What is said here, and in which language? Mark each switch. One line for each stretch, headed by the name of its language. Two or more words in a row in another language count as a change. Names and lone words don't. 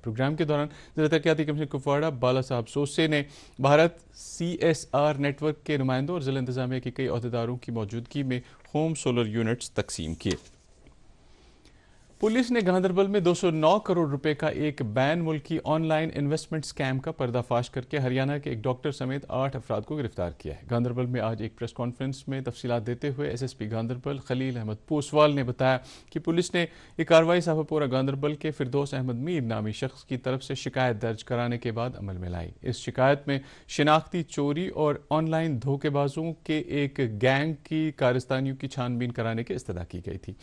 Urdu: پروگرام کے دوران ضلع ترقیاتی کمشنر کپواڑہ بالا صاحب سوسے نے بھارت سی ایس آر نیٹ ورک کے نمائندوں اور ضلع انتظامیہ کے کئی عہدیداروں کی موجودگی میں
English: home solar units
Urdu: تقسیم کیے. پولیس نے گاندربل میں 209 کروڑ روپے کا ایک بین ملکی
English: online investment scheme
Urdu: کا پردہ فاش کر کے ہریانہ کے ایک ڈاکٹر سمیت 8 افراد کو گرفتار کیا ہے. گاندربل میں آج ایک
English: press conference
Urdu: میں تفصیلات دیتے ہوئے ایس ایس پی گاندربل خلیل احمد پوسوال نے بتایا کہ پولیس نے یہ کارروائی صافہ پورہ گاندربل کے فردوس احمد میر نامی شخص کی طرف سے شکایت درج کرانے کے بعد عمل میں لائی. اس شکایت میں شناختی چوری اور آن لائن دھوکے بازوں کے ایک گینگ کی کارستانیوں کی چھان بین کرانے کی استدعا کی گئی تھی.